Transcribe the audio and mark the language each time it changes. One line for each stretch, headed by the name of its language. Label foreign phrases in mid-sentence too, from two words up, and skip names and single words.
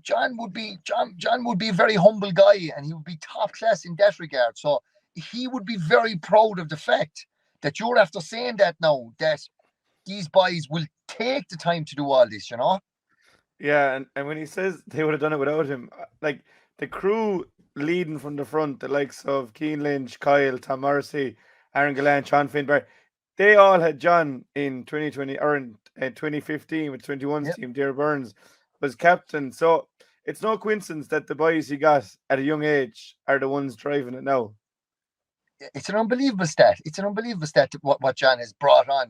English: John would be a very humble guy, and he would be top class in that regard. So he would be very proud of the fact that you're after saying that now, that these boys will take the time to do all this, Yeah, and when he says they would have done it without him, like the crew leading from the front, the likes of Keane Lynch, Kyle, Tom Morrissey, Aaron Gillane, Sean Finbar, they all had John in 2020 or in 2015 with 21's team. Dear Burns was captain. So it's no coincidence that the boys he got at a young age are the ones driving it now. It's an unbelievable stat. What John has brought on.